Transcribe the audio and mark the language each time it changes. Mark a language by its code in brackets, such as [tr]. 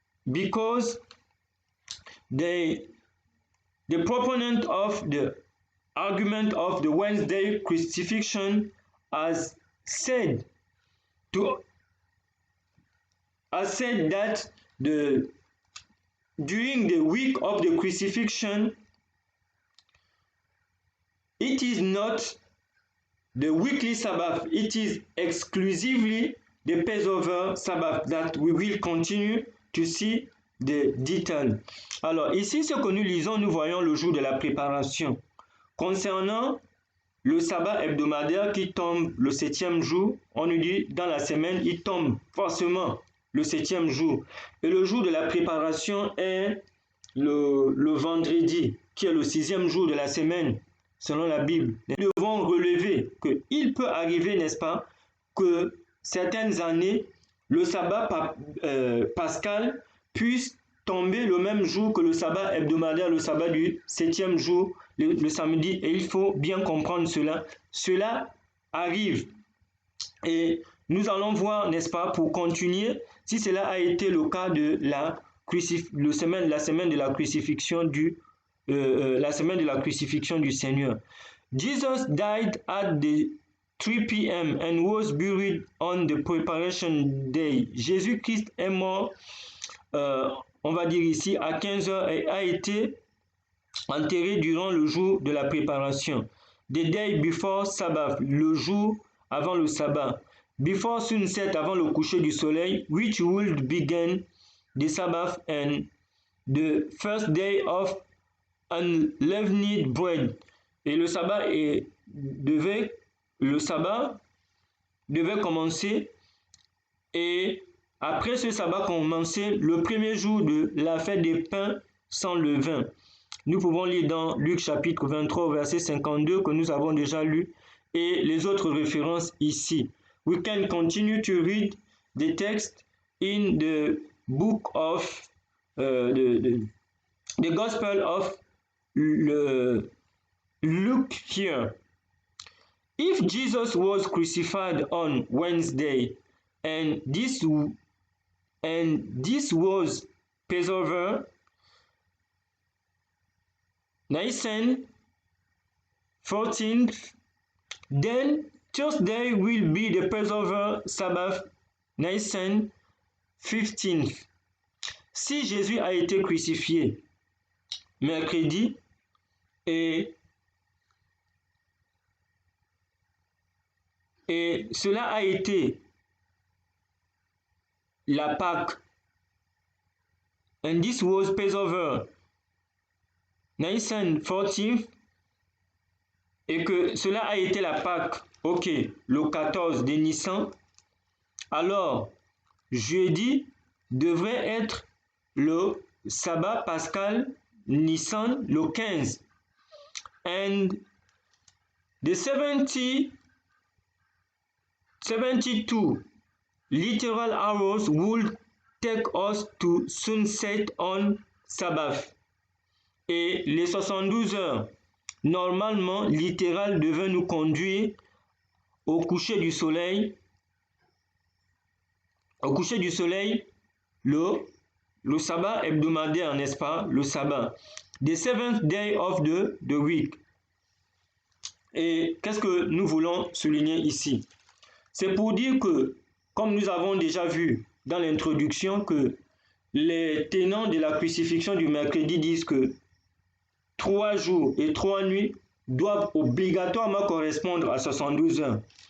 [en] Because the proponent of the argument of the Wednesday crucifixion has said that during the week of the crucifixion, it is not the weekly Sabbath, it is exclusively the Passover Sabbath that we will continue to see the detail. [fr] Alors ici, ce que nous lisons, nous voyons le jour de la préparation. Concernant le sabbat hebdomadaire qui tombe le septième jour, on nous dit dans la semaine, il tombe forcément le septième jour. Et le jour de la préparation est le vendredi, qui est le sixième jour de la semaine, selon la Bible. Nous devons relever qu'il peut arriver, n'est-ce pas, que certaines années, le sabbat pascal puisse tomber le même jour que le sabbat hebdomadaire, le sabbat du septième jour, le samedi. Et il faut bien comprendre cela. Cela arrive. Et nous allons voir, n'est-ce pas, pour continuer, si cela a été le cas de la semaine de la crucifixion du Seigneur. [en] Jesus died at the 3 p.m. and was buried on the preparation day. [fr] Jésus-Christ est mort, on va dire ici, à 15 heures et a été enterré durant le jour de la préparation. [en] the day before Sabbath, [fr] le jour avant le sabbat, [en] before sunset, [fr] avant le coucher du soleil, [en] which would begin the Sabbath and the first day of unleavened bread. [fr] Et le sabbat devait commencer, et après ce sabbat commençait le premier jour de la fête des pains sans levain. Nous pouvons lire dans Luc chapitre 23 verset 52 que nous avons déjà lu, et les autres références ici. [en] We can continue to read the text in the book of the Gospel of Luke here. If Jesus was crucified on Wednesday, and this was Passover, Nisan 14th, then Thursday will be the Passover Sabbath, Nisan 15th. [fr] Si Jésus a été crucifié mercredi et cela a été la Pâque, [en] and this was Passover, Nisan 14th, [fr] et que cela a été la Pâque, ok, le 14 de Nissan, alors jeudi devrait être le sabbat pascal Nissan, le 15. [en] And the 72 literal hours would take us to sunset on Sabbath. [fr] Et les 72 heures normalement littérales devaient nous conduire au coucher du soleil. Au coucher du soleil, le sabbat hebdomadaire, n'est-ce pas? Le sabbat. [en] The seventh day of the week. [fr] Et qu'est-ce que nous voulons souligner ici? C'est pour dire que, comme nous avons déjà vu dans l'introduction, que les tenants de la crucifixion du mercredi disent que 3 jours et 3 nuits doivent obligatoirement correspondre à 72 heures.